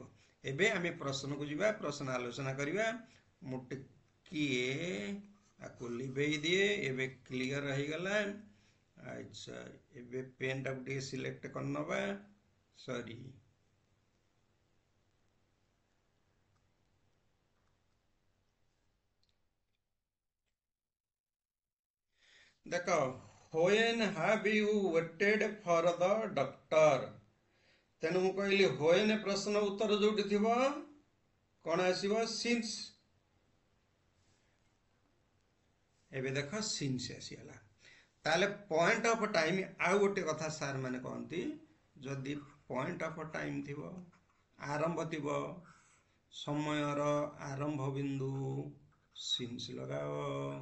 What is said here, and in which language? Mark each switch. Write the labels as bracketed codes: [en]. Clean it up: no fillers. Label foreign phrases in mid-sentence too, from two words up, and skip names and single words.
[or] ଏବେ ଆମେ ପ୍ରଶ୍ନକୁ ଯିବା, ପ୍ରଶ୍ନ ଆଲୋଚନା କରିବା। ମୁଁ ଟିକିଏ ଆକୁ ଲିଭେଇ ଦିଏ, ଏବେ କ୍ଲିଅର ହେଇଗଲା। ଆଚ୍ଛା ଏବେ ପେନ୍ଟାକୁ ଟିକେ ସିଲେକ୍ଟ କରିନେବା, ସରି ଦେଖ, [en] when have you waited for the doctor? [or] ତେଣୁ ମୁଁ କହିଲି when ପ୍ରଶ୍ନ ଉତ୍ତର ଯୋଉଠି ଥିବ କ'ଣ ଆସିବ, ସିନ୍ସ। ଏବେ ଦେଖ ସିନ୍ସ ଆସିଗଲା। ତାହେଲେ [en] point of time, [or] ଆଉ ଗୋଟେ କଥା ସାର୍ ମାନେ କହନ୍ତି, ଯଦି [en] point of time [or] ଥିବ, ଆରମ୍ଭ ଥିବ, ସମୟର ଆରମ୍ଭ ବିନ୍ଦୁ ସିନ୍ସ ଲଗାଅ।